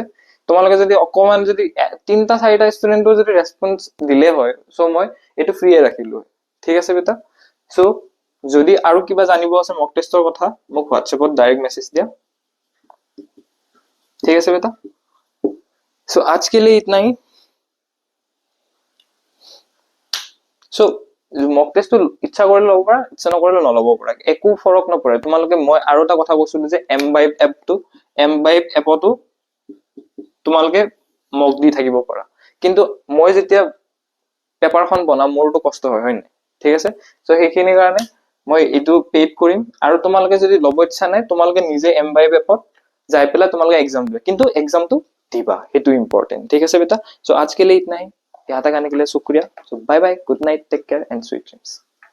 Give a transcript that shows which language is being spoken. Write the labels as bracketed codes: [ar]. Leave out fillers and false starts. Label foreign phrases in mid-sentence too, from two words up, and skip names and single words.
[as] তোমালোকে যদি অকমান যদি 3-4টা ষ্টুডেণ্টৰ যদি ৰেছপন্স দিলে হয়, চ' মই এইটো ফ্ৰীয়ে ৰাখিলো হয়, ঠিক আছে বেটা। চ' যদি আৰু কিবা জানিব আছে মক টেষ্টৰ কথা, মোক হোৱাটছএপত [en] direct message [as] দিয়া, ঠিক আছে বেটা। [hi] চ' आज के लिए इतना ही। [as] চ' মক টেষ্টটো ইচ্ছা কৰিলে ল'ব পাৰা, ইচ্ছা নকৰিলে নল'ব পাৰা, একো ফৰক নপৰে। তোমালোকে, মই আৰু এটা কথা কৈছিলো যে এমবাইব এপতো তোমালোকে মক দি থাকিব পাৰা, কিন্তু মই যেতিয়া পেপাৰখন বনাম মোৰতো কষ্ট হয় নাই, ঠিক আছে। চ' সেইখিনিৰ কাৰণে মই এইটো পেইড কৰিম, আৰু তোমালোকে যদি ল'ব ইচ্ছা নাই, তোমালোকে নিজে এমবাইব এপত যাই পেলাই তোমালোকে এক্সাম দিবা, কিন্তু এক্সামটো দিবা, সেইটো ইম্পৰ্টেণ্ট, ঠিক আছে বেটা। [hi] চ' आज के लिए इतना ही, यहाँ तक आने के लिए शुक्रिया। [en] so bye bye, good night, take care and sweet dreams.